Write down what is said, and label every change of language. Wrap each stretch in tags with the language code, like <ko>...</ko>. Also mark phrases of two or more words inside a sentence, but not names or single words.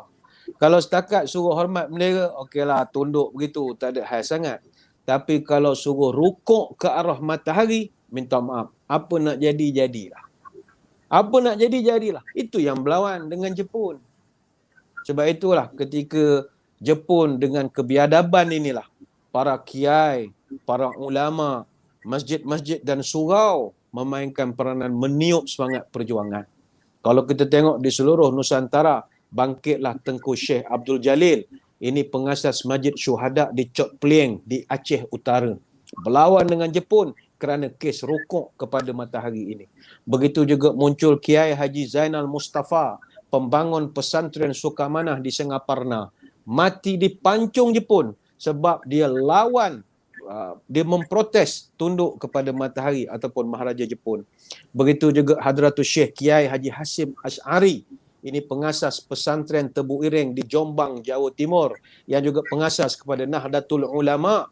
<ms>Kalau setakat suruh hormat bendera, okeylah, tunduk begitu, tak ada hal sangat. Tapi kalau suruh rukuk ke arah matahari, minta maaf. Apa nak jadi, jadilah. Apa nak jadi, jadilah. Itu yang berlawan dengan Jepun. Sebab itulah ketika Jepun dengan kebiadaban inilah, para kiai, para ulama, masjid-masjid dan surau memainkan peranan meniup semangat perjuangan. Kalau kita tengok di seluruh Nusantara, bangkitlah Tengku Syekh Abdul Jalil. Ini pengasas Masjid Syuhada di Chot Plieng di Aceh Utara. Berlawan dengan Jepun kerana kes rukuk kepada matahari ini. Begitu juga muncul Kiai Haji Zainal Mustafa, pembangun pesantren Sukamanah di Singaparna. Mati dipancung Jepun sebab dia lawan, dia memprotes tunduk kepada matahari ataupun Maharaja Jepun. Begitu juga Hadratus Syekh Kiai Haji Hasim Ash'ari. Ini pengasas pesantren Tebu Ireng di Jombang, Jawa Timur, yang juga pengasas kepada Nahdlatul Ulama.</ms>